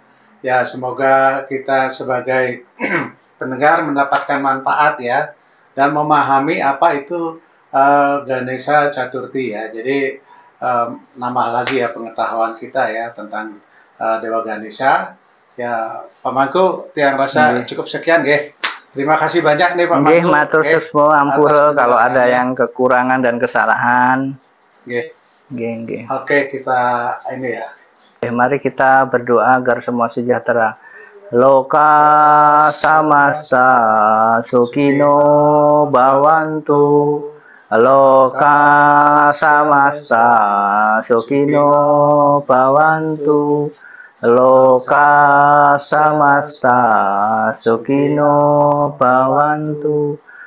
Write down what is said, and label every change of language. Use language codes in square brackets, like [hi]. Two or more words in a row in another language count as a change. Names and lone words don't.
[id] Ya, semoga kita sebagai pendengar mendapatkan manfaat ya, dan memahami apa itu Ganesha Chaturthi ya. Jadi nambah lagi ya pengetahuan kita ya tentang Dewa Ganesha. Ya, Pak Mangku, tiang rasa cukup sekian nggih. Terima kasih banyak nih Pak Mangku. [ban] Matur susmo ampura [id] kalau ada yang kekurangan dan kesalahan. Nggih. Oke, kita ini ya. Mari kita berdoa agar semua sejahtera. [sa] लोकाः समस्ताः सुखिनो भवन्तु. लोकाः समस्ताः सुखिनो भवन्तु. लोकाः समस्ताः सुखिनो भवन्तु.